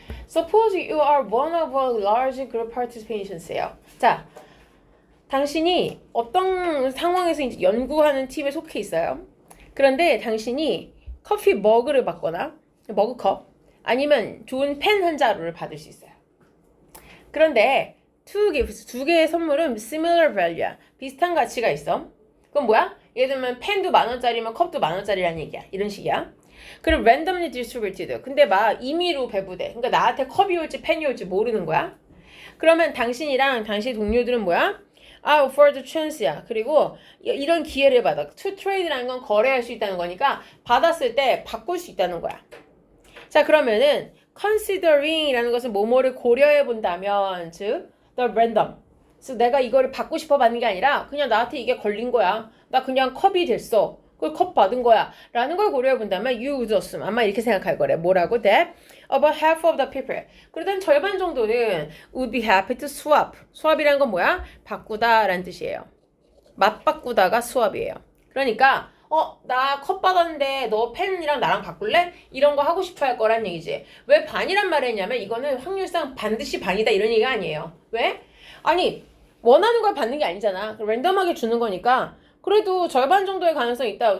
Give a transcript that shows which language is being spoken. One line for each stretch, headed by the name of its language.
English: Suppose you are one of a large group participations예요.
Korean: 자, 당신이 어떤 상황에서 이제 연구하는 팀에 속해 있어요. 그런데 당신이 커피 머그를 받거나 머그컵 아니면 좋은 펜 한 자루를 받을 수 있어요. 그런데
English: two gifts,
Korean: 두 개의 선물은
English: similar value
Korean: 야. 비슷한 가치가 있어. 그럼 뭐야? 예를 들면 펜도 10,000원짜리면 컵도 10,000원짜리라는 얘기야. 이런 식이야. 그리고
English: randomly distributed.
Korean: 근데 막 임의로 배부돼. 그러니까 나한테 컵이 올지 펜이 올지 모르는 거야. 그러면 당신이랑 당신 동료들은 뭐야?
English: for the chance야.
Korean: 그리고 이런 기회를 받아.
English: to trade
Korean: 라는 건 거래할 수 있다는 거니까 받았을 때 바꿀 수 있다는 거야. 자, 그러면은 considering이라는 것은 뭐뭐를 고려해 본다면 즉
English: the random.
Korean: 그래서 내가 이거를 받고 싶어 받는 게 아니라 그냥 나한테 이게 걸린 거야. 나 그냥 컵이 됐어. 그 컵 받은 거야. 라는 걸 고려해 본다면
English: you would assume.
Korean: 아마 이렇게 생각할 거래. 뭐라고?
English: That about half of the people.
Korean: 그러던 절반 정도는
English: would be happy to swap.
Korean: swap이라는 건 뭐야? 바꾸다 라는 뜻이에요. 맞바꾸다가 swap이에요. 그러니까 나 컵 받았는데 너 펜이랑 나랑 바꿀래? 이런 거 하고 싶어 할 거란 얘기지. 왜 반이란 말을 했냐면 이거는 확률상 반드시 반이다 이런 얘기가 아니에요. 왜? 아니 원하는 걸 받는 게 아니잖아. 랜덤하게 주는 거니까 그래도 절반 정도의 가능성이 있다.